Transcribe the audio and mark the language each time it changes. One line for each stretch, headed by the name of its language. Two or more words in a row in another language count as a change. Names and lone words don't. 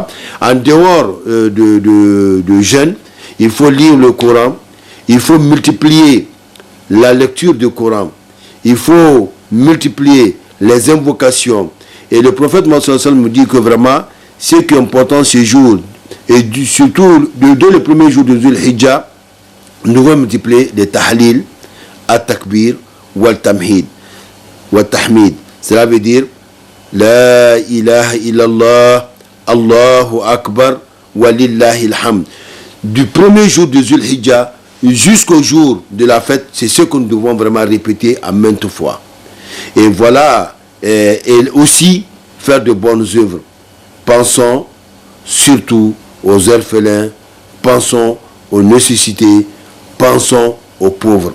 French: En dehors de jeûne, il faut lire le Coran, il faut multiplier la lecture du Coran, il faut multiplier les invocations. Et le prophète Mohammed me dit que vraiment, ce qui est important ce jour, et surtout dès le premier jour de Dhul Hijjah, nous devons multiplier les
Arabic: التهليل، التكبير، والتمهيد,
French: wal-tahmid. Cela veut dire
Arabic: لا إله إلا الله، الله أكبر، ولله الحمد.
French: Du premier jour de Dhul Hijjah jusqu'au jour de la fête, c'est ce que nous devons vraiment répéter à maintes fois. Et voilà, et aussi faire de bonnes œuvres. Pensons surtout aux orphelins, pensons aux nécessités, pensons aux pauvres.